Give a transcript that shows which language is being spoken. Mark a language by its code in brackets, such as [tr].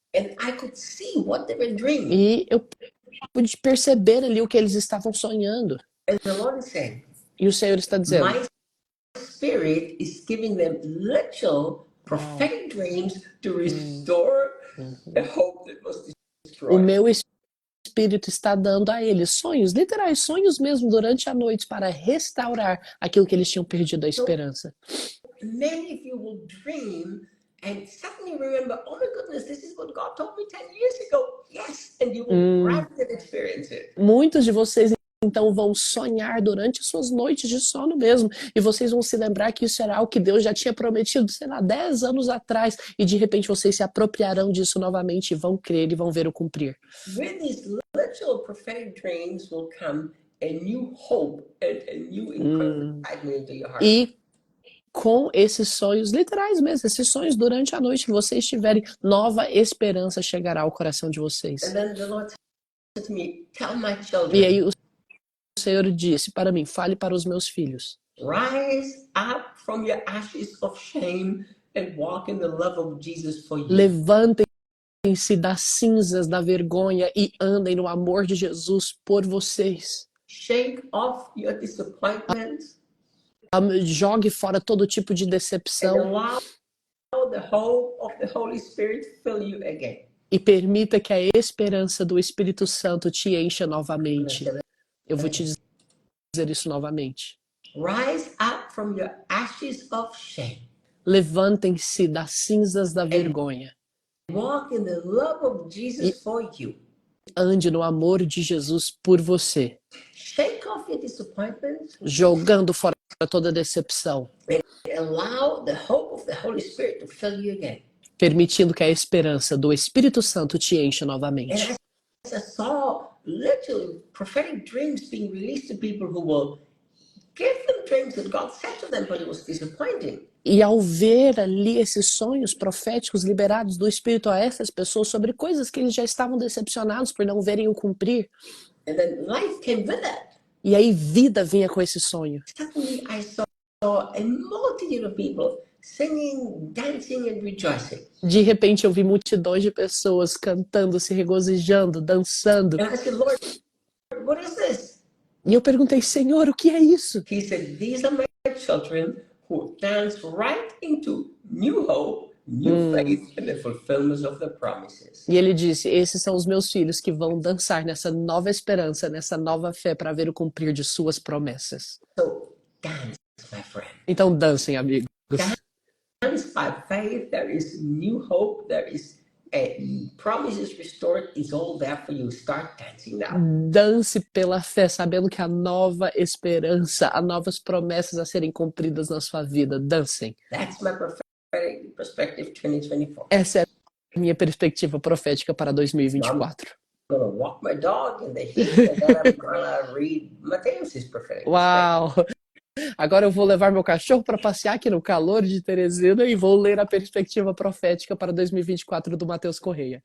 [en] And I could see what they were dreaming. [pt] E eu pude perceber ali o que eles estavam sonhando. [en] And the Lord is saying, [pt] E o Senhor está dizendo, [en] my spirit is giving them literal prophetic dreams to restore the hope that was [pt] o [en] destroyed. [pt] meu espírito está dando a eles sonhos, literais, sonhos mesmo durante a noite para restaurar aquilo que eles tinham perdido a esperança. [en] Many of you will dream and suddenly remember, oh my goodness, this is what God told me 10 years ago. Yes, and you will rapidly experience it. [pt] Muitos de vocês então vão sonhar durante as suas noites de sono mesmo, e vocês vão se lembrar que isso era algo que Deus já tinha prometido, sei lá, 10 anos atrás, e de repente vocês se apropriarão disso novamente e vão crer e vão ver o cumprir. [en] With these literal prophetic dreams will come a new hope and a new incredible excitement into your heart. [pt] E com esses sonhos literais mesmo, esses sonhos durante a noite que vocês tiverem, nova esperança chegará ao coração de vocês. [en] And then the Lord said to me, tell my [pt] E [en] children, [pt] aí o Senhor disse para mim, fale para os meus filhos. [en] rise up from your ashes of shame and walk in the love of Jesus for you. [pt] Levantem-se das cinzas da vergonha e andem no amor de Jesus por vocês. [en] Shake off your disappointment [pt] Jogue fora todo tipo de [en] and [pt] decepção [en] allow the hope of the Holy Spirit fill you again. [pt] e permita que a esperança do Espírito Santo te encha novamente. Eu vou te dizer isso novamente. [en] Rise up from your ashes of shame. [pt] Levantem-se das cinzas da vergonha. [en] Walk in the love of Jesus for you. [pt] Ande no amor de Jesus por você. [en] Shake off your disappointment [pt] Jogando fora toda decepção. [en] and allow the hope of the Holy Spirit to fill you again. [pt] Permitindo que a esperança do Espírito Santo te encha [en] And [pt] novamente. [en] as I saw literally prophetic dreams being released to people who will give them dreams that God said to them, but it was disappointing. [pt] E ao ver ali esses sonhos proféticos liberados do Espírito a essas pessoas sobre coisas que eles já estavam decepcionados por não verem o cumprir, [en] And then life came with that. [pt] e aí vida vinha com esse sonho. [en] Suddenly I saw a multitude of people singing, dancing, and rejoicing. [pt] De repente eu vi multidões de pessoas cantando, se regozijando, dançando. [en] And I said, Lord, what is this? [pt] E eu perguntei, Senhor, o que é isso? [en] He said, these are my children who dance right into new hope, new faith, and the fulfillment of the promises. [pt] E ele disse, esses são os meus filhos que vão dançar nessa nova esperança, nessa nova fé para ver o cumprir de suas promessas. [en] So dance, my friend. [pt] Então dancem, amigos. [en] Dance by faith. There is new hope. There is promises restored. It's all there for you. Start dancing now. [pt] Dance pela fé, sabendo que há nova esperança, há novas promessas a serem cumpridas na sua vida. Dancem. [en] That's my prophetic perspective 2024. [pt] Essa é a minha perspectiva profética para 2024. [en] I'm gonna walk my dog in the heat, and then I'm gonna read Mateus' prophetic. [pt] Uau! Agora eu vou levar meu cachorro para passear aqui no calor de Teresina e vou ler a perspectiva profética para 2024 do Mateus Correia.